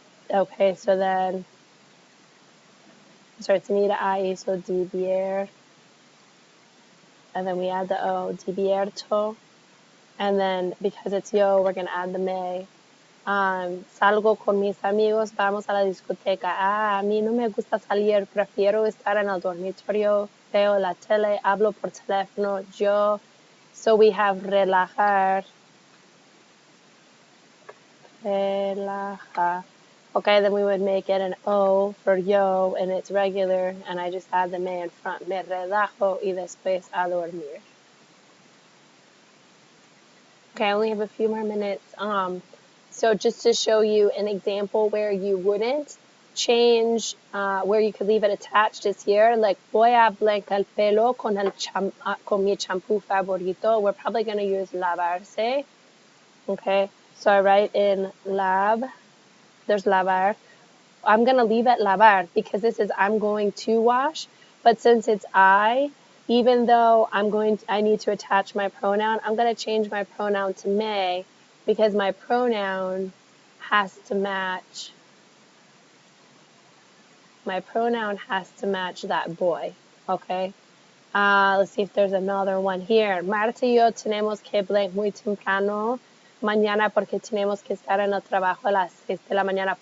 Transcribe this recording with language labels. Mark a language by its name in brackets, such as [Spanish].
[English] Okay, so then it starts an E to I, so divier. And then we add the O, divierto. And then because it's yo, we're going to add the me. [Spanish] Salgo con mis amigos, vamos a la discoteca. A mí no me gusta salir, prefiero estar en el dormitorio, veo la tele, hablo por teléfono, yo. [English] So we have relajar. [Spanish] Relaja. [English] Okay, then we would make it an O for yo, and it's regular, and I just add the me in front. [Spanish] Me relajo y después a dormir. [English] Okay, I only have a few more minutes. So just to show you an example where you wouldn't change, where you could leave it attached is here. [Spanish] Like, voy a blancar el pelo con mi champú favorito. [English] We're probably going to use lavarse. Okay, so I write in lab. There's lavar. I'm going to leave it lavar because this is I'm going to wash. But since it's I, even though I need to attach my pronoun, I'm going to change my pronoun to me because my pronoun has to match. My pronoun has to match that boy. Okay. Let's see if there's another one here. [Spanish] Marta y yo tenemos que blank muy temprano mañana porque tenemos que estar en el trabajo a las 6 de la mañana.